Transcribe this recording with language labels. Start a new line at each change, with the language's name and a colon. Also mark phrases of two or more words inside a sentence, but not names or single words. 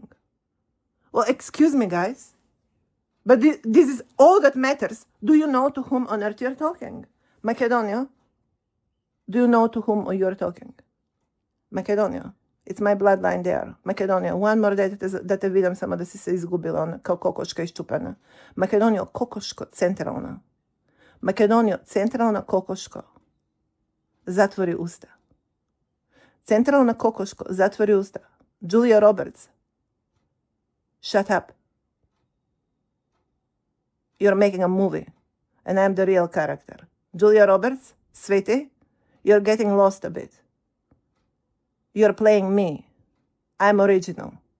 English: Well, excuse me, guys. But this is all that matters. Do you know to whom on earth you're talking? Macedonia, do you know to whom you're talking?
Serbian: Makedonija.
English: It's my bloodline there.
Serbian: Makedonija.
English: One more day
Serbian: da te vidim samo da si se izgubila kao kokoška iščupana. Makedonija, kokoško centralna. Makedonija, centralna kokoško. Zatvori usta. Centralna kokoško, zatvori usta.
English: Julia Roberts. Shut up. You're making a movie. And I'm the real character. Julia Roberts, sweetie, you're getting lost a bit. You're playing me. I'm original.